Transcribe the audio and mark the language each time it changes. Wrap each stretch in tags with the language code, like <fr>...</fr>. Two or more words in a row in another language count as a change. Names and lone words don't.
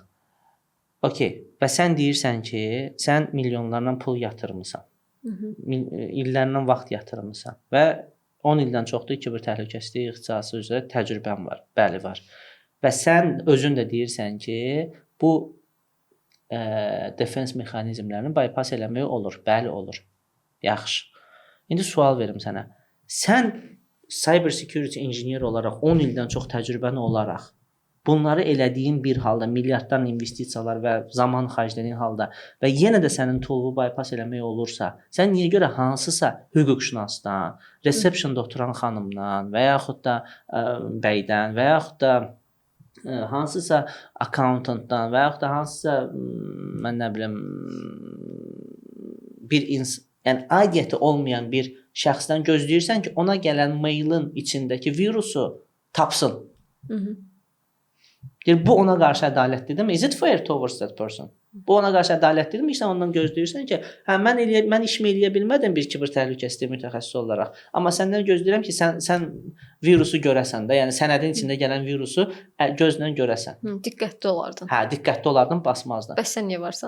<az>Okay, və sən deyirsən ki, sən milyonlarla pul yatırmısan, illərlə vaxt yatırmısan və 10 ildən çoxdur kiber təhlükəsizlik ixtisası üzrə təcrübən var, bəli var. Və sən özün də deyirsən ki, bu defense mexanizmlərini bypass eləmək olur. Bəli, olur. Yaxşı. İndi sual verim sənə. Sən</az> <en>cyber security engineer</en> <az>olaraq 10 ildən çox təcrübən olaraq bunları elədiyin bir halda milyarddan investisiyalar və zaman xərclədiyin halda və yenə də sənin tool'u bypass eləmək olursa, sən niyə görə hansısa hüquqşünasdan, receptionda oturan xanımdan və yaxud da bəydən və yaxud da hansısa accountantdan və yaxud da hansısa mən nə bilim bir yəni aidiyyəti olmayan bir şəxsdən gözləyirsən ki, ona gələn mailin içindəki virusu tapsın. Deyir, bu ona qarşı ədalətlidirmi?</az> <en>Is it fair towards that person?</en> <az>Bu ona qarşı ədalətlidirmi? Sən ondan gözləyirsən ki, hə mən işimi eləyə bilmədim bir kiber təhlükəsizlik mütəxəssisi olaraq, amma səndən gözləyirəm ki, sən virusu görəsən də, yəni sənədin içində gələn virusu gözlə görəsən. Diqqətli olardın. Hə, diqqətli olardın, basmazdın. Bəs sən niyə varsan?</az>